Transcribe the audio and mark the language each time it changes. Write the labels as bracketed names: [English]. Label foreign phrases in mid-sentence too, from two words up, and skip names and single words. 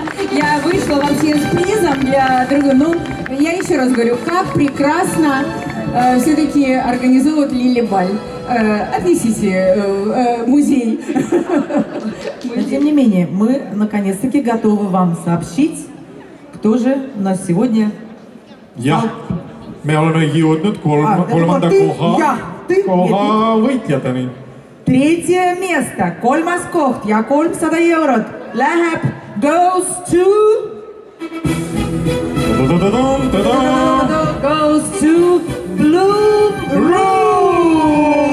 [Russian] Я вышла вообще с призом для друга. Ну, я еще раз говорю, как прекрасно все-таки организовывают Лилли Баль. Отнесите музей. Но тем не менее, мы наконец-таки готовы вам сообщить, кто же у нас сегодня... [Estonian] Jah, me oleme jõudnud kolmanda koha võitjateni. [Russian] Третье место, [Estonian] kolmas koht ja 300 eurot läheb [English] goes to Blue Room.